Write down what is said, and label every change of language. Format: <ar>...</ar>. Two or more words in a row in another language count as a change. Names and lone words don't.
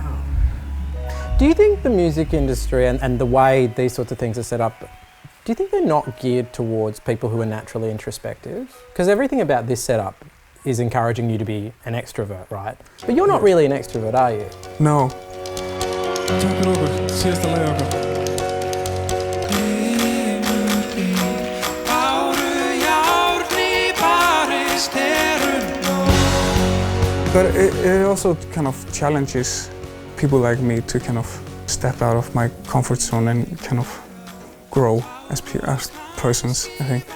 <en>Do you think the music industry and the way these sorts of things are set up, do you think they're not geared towards people who are naturally introspective? Because everything about this setup is encouraging you to be an extrovert, right? But you're not really an extrovert, are you? No.</en> <is>Takk fyrir okkur, síðasta lagið okkar.</is> <en>But it also kind of challenges people like me to kind of step out of my comfort zone and kind of grow as persons, I think.</en>